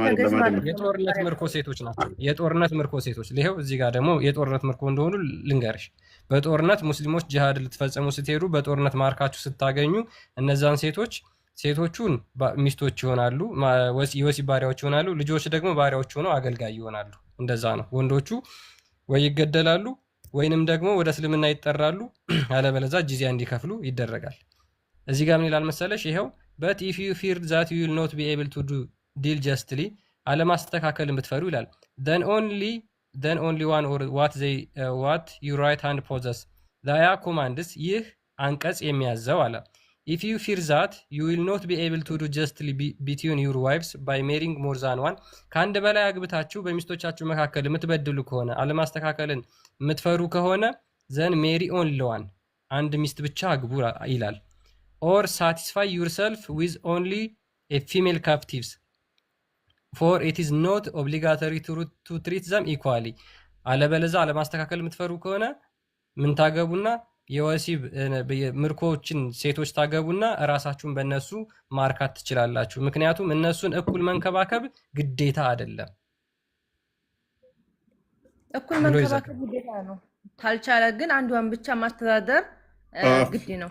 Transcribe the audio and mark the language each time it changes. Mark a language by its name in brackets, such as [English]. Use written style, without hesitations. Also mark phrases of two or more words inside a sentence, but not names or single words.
[Amharic] የጦርነት ምርኮ ሴቶች ናቸው። የጦርነት ምርኮ ሴቶች ይሄው እዚህ ጋር ደግሞ የጦርነት ምርኮ እንደሆኑ ልንገርሽ። በጦርነት ሙስሊሞች ጂሃድ ልትፈጽሙ ስትሄዱ በጦርነት ማርካችሁ ስታገኙ እነዛን ሴቶቹን ሚስቶች ይሆናሉ፣ የወሲብ ባሪያዎች ይሆናሉ። ልጆች ደግሞ ባሪያዎች ሆነው አገልጋይ ይሆናሉ። እንደዛ ነው። ወንዶቹ ወይ ይገደላሉ ወይንም ደግሞ ወደ እስልምና ይጠራሉ፣ አለበለዚያ ጂዚያ እንዲከፍሉ ይደረጋል። እዚህ ጋር ምን ይላል መሰለሽ? [English] ይሄው but if you fear that you will not be able to deal justly [Amharic] አለማስተካከልን ብትፈሩ ይላል [English] then only one or what your right hand possess [Amharic] ላያ ኮማንድስ ይህ አንቀጽ የሚያዘው አለ [English] if you fear that you will not be able to do justly between your wives by marrying more than one [Amharic] ከአንድ በላይ አግብታችሁ በሚስቶቻችሁ መካከል የምትበድሉ ከሆነ አለማስተካከልን የምትፈሩ ከሆነ [English] then marry only one [Amharic] አንድ ሚስት ብቻ አግቡ ይላል [English] or satisfy yourself with only a female captives for it is not obligatory to treat them equally [Amharic] አለበለዚያ አለማስተካከል የምትፈሩ ከሆነ ምን ታገቡና የወሲብ ምርኮችን ሴቶች ታገቡና ራሳችሁን በእነሱ ማርካት ትችላላችሁ። ምክንያቱም እነሱን እኩል መንከባከብ ግዴታ አይደለም። እኩል መንከባከብ ግዴታ ነው። ካልቻለ ግን አንዷን ብቻ ማስተዳደር ግድ ነው።